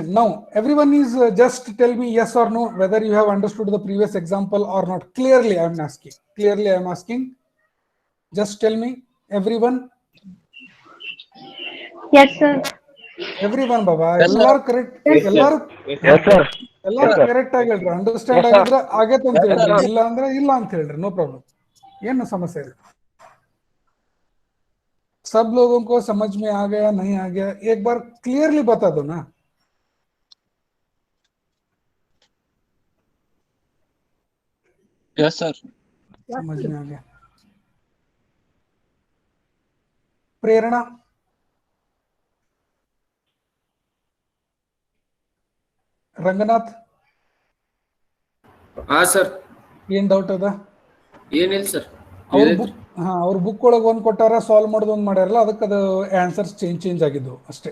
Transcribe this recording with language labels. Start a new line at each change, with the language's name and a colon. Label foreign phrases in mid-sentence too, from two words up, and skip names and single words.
English: Now everyone is just tell me yes or no whether you have understood the previous example or not. Clearly I am asking. Just tell me, everyone. Yes, sir. Everyone, Baba. Yes, sir.
Kannada: Ellaru correct. Yes, sir. Ellaru correct ಆಗಿಲ್ರಿ. ಅಂಡರ್ಸ್ಟ್ಯಾಂಡ್ ಆಗಿದ್ರೆ ಆಗೈತೆ ಅಂತ ಹೇಳ್ರಿ, ಇಲ್ಲ ಅಂದ್ರೆ ಇಲ್ಲ ಅಂತ ಹೇಳ್ರಿ.
English: no problem.
Kannada: ಏನು ಸಮಸ್ಯೆ ಇಲ್ಲ.
Hindi: सब लोगों को समझ में आ गया नहीं आ गया, एक बार क्लियरली बता दो ना.
English: Yes, sir.
Hindi: समझ में आ गया. प्रेरणा,
Kannada: ರಂಗನಾಥ್, ಹಾ ಸರ್. ಏನ್ ಡೌಟ್ ಅದ? ಏನಿಲ್ಲ ಸರ್. ಅವ್ರ ಬುಕ್ ಒಳಗೆ ಒಂದ್ ಕೊಟ್ಟಾರ, ಸಾಲ್ವ್ ಮಾಡೋದು ಒಂದ್ ಮಾಡ್ಯಾರಲ್ಲ, ಅದಕ್ಕೆ ಅದು
English: answers change
Kannada: ಆಗಿದ್ದು ಅಷ್ಟೇ.